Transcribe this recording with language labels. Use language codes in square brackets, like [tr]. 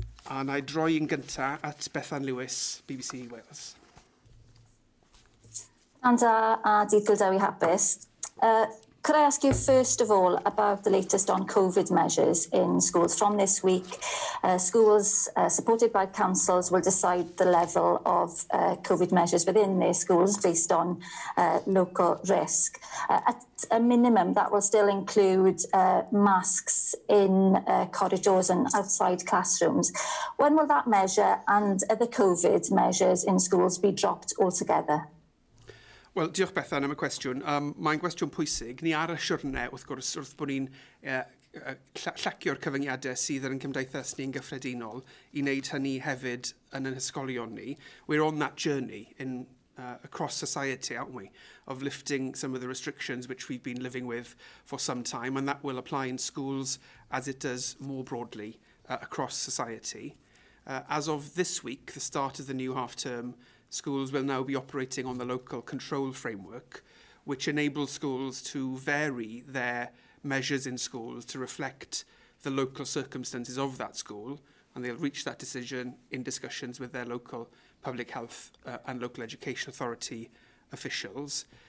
[cy] A na I droi yn gyntaf at Bethan Lewis, BBC Wales. Anda a Dydd Gwyl Dewi hapus. [en] Could I ask you first of all about the latest on COVID measures in schools? From this week, schools supported by councils will decide the level of COVID measures within their schools based on local risk. At a minimum, that will still include masks in corridors and outside classrooms. When will that measure and other COVID measures in schools be dropped altogether? [cy] Wel, diolch Bethan am y cwestiwn. Mae'n gwestiwn pwysig. Ni ar y siwrne, wrth gwrs, wrth bod ni'n llacio'r cyfyngiadau sydd yn cymdeithas ni'n gyffredinol I wneud hynny hefyd yn ysgolion ni. [en] We're on that journey across society, aren't we, of lifting some of the restrictions which we've been living with for some time, and that will apply in schools as it does more broadly across society. As of this week, the start of the new half-term, schools will now be operating on the local control framework, which enables schools to vary their measures in schools to reflect the local circumstances of that school, and they'll reach that decision in discussions with their local public health and local education authority officials.